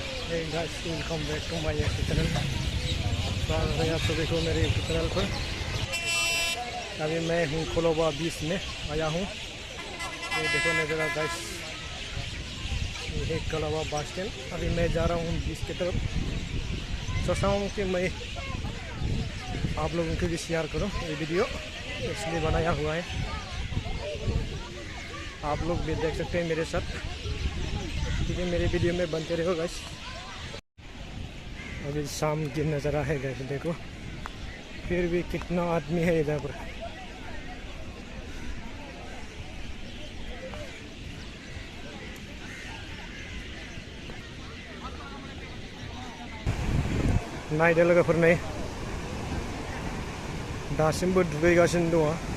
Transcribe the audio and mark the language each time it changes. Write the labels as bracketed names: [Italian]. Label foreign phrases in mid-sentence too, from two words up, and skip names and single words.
[English] Hey guys, welcome back to my YouTube channel। [Hindi] स्वागत है आप सभी को मेरे YouTube चैनल पर। अभी मैं हूँ कोलोबा बीच में आया हूँ। ये देखो नज़ारा गाइस, ये है कोलोबा बस स्टैंड। अभी मैं जा रहा हूँ बीच की तरफ। सोचा हूँ कि मैं आप लोगों के भी शेयर करूँ ये वीडियो, इसलिए बनाया हुआ है। आप लोग भी देख सकते हैं मेरे साथ, ठीक है। मेरे वीडियो में बनते रहो गाइस। अभी शाम की नज़ारा है गाइस, देखो फिर भी कितना आदमी है इधर पर। [Bodo] नायदो लोगोफोर नै दासिमबो दुगैगासिनो दङ।